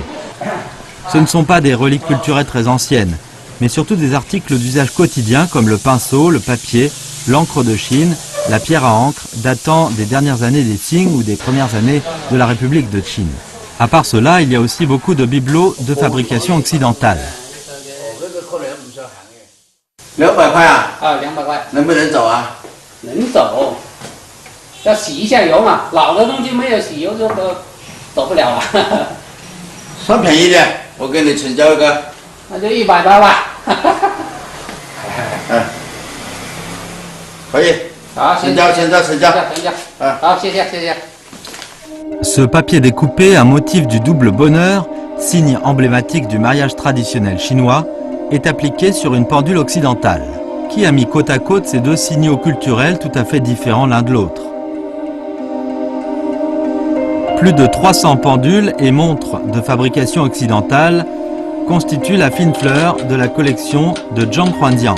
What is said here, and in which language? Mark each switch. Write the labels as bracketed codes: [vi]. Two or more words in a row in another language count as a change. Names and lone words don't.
[fr] Ce ne sont pas des reliques culturelles très anciennes, mais surtout des articles d'usage quotidien comme le pinceau, le papier, l'encre de Chine, la pierre à encre, datant des dernières années des Qing ou des premières années de la République de Chine. À part cela, il y a aussi beaucoup de bibelots de fabrication occidentale. [zh] 200 块啊？200块。能不能走啊？能走，要洗一下油嘛。老的东西没有洗油就走不了了。算便宜点，我给你成交一个。那就100包吧。可以。好，成交。好，谢谢。 [fr] Ce papier découpé, un motif du double bonheur, signe emblématique du mariage traditionnel chinois, est appliqué sur une pendule occidentale. Qui a mis côte à côte ces deux signaux culturels tout à fait différents l'un de l'autre? Plus de 300 pendules et montres de fabrication occidentale constituent la fine fleur de la collection de Zhang Huanjiang.